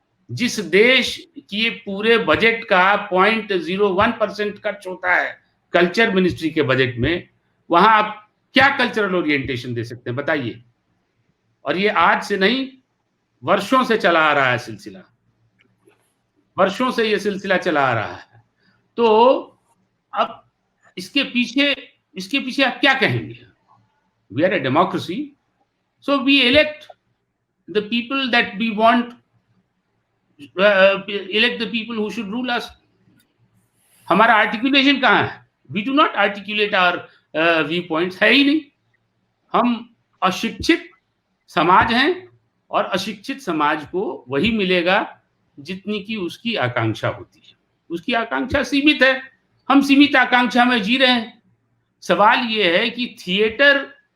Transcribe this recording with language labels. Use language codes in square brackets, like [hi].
[hi] जिस देश की पूरे बजट का 0.01% खर्च होता है कल्चर मिनिस्ट्री के बजट में, वहां आप क्या कल्चरल ओरिएंटेशन दे सकते हैं बताइए? और ये आज से नहीं, वर्षों से चला आ रहा है सिलसिला, वर्षों से ये सिलसिला चला आ रहा है। तो अब इसके पीछे आप क्या कहेंगे? [en] We are a democracy, so we elect the people that we want, elect the people who should rule us. [hi] हमारा आर्टिकुलेशन कहाँ है? [en] We do not articulate our viewpoints, [hi] है ही नहीं। हम अशिक्षित समाज हैं, और अशिक्षित समाज को वही मिलेगा जितनी की उसकी आकांक्षा होती है। उसकी आकांक्षा सीमित है, हम सीमित आकांक्षा में जी रहे हैं। सवाल ये है कि थिएटर